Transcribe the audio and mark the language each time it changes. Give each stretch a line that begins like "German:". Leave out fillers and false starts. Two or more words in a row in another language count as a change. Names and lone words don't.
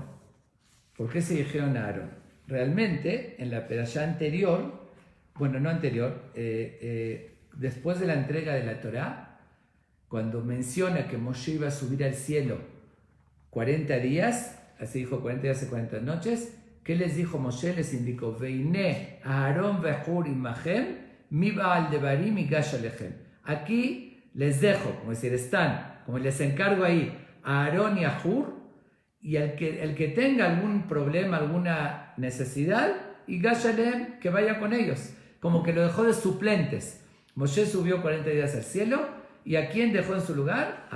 Spanish: ¿Por qué se dijeron a Aarón? Realmente, en la perashá anterior, bueno, no anterior, después de la entrega de la Torá, cuando menciona que Moshe iba a subir al cielo 40 días, así dijo 40 días y 40 noches, ¿qué les dijo Moshe?
Hebrew: Les indicó, והנה אהרן וחור עמהם, מי בעל דברים יגש אלכם.
Spanish: Aquí les dejo, como decir, están, como les encargo ahí, a Aarón y a Hur, y el que tenga algún problema, alguna necesidad,
Hebrew: יגש אלכם,
Spanish: que vaya con ellos, como que lo dejó de suplentes. Moshe subió 40 días al cielo, ¿y a quién dejó en su lugar?